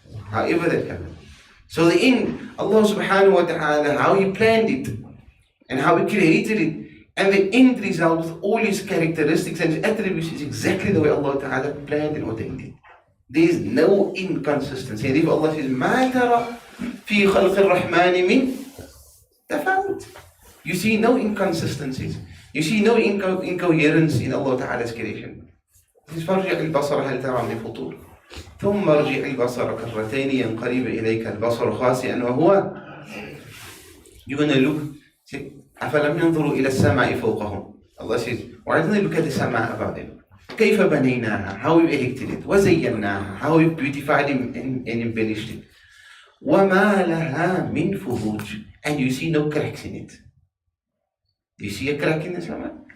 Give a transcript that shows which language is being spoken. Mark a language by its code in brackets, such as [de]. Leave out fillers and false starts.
[en] However that happened. So the end, Allah subhanahu wa ta'ala, how he planned it and how he created it, and the end result with all his characteristics and his attributes is exactly the way Allah ta'ala planned and ordained it. There is no inconsistency. And if Allah says, [ar] مَا تَرَى فِي خَلْقِ الرَّحْمَنِ مِنْ تفاوت. [en] You see no inconsistencies. You see no incoherence in Allah Ta'ala's creation. [ar] فارجع البصر هل ترى من فطور ثم ارجع البصر كرتين ينقلب إليك البصر خاسئا وهو. [en] You're going to look. [ar] See, أفلم ينظروا إلى السماء فوقهم. [en] Allah says, why don't they look at the sama above them? [ar] كيف بنيناها, [en] how we erected it. وزيناها, how we beautified it and embellished it. [ar] وما لها من فروج. [en] And you see no cracks in it. Do you see a crack in the sama?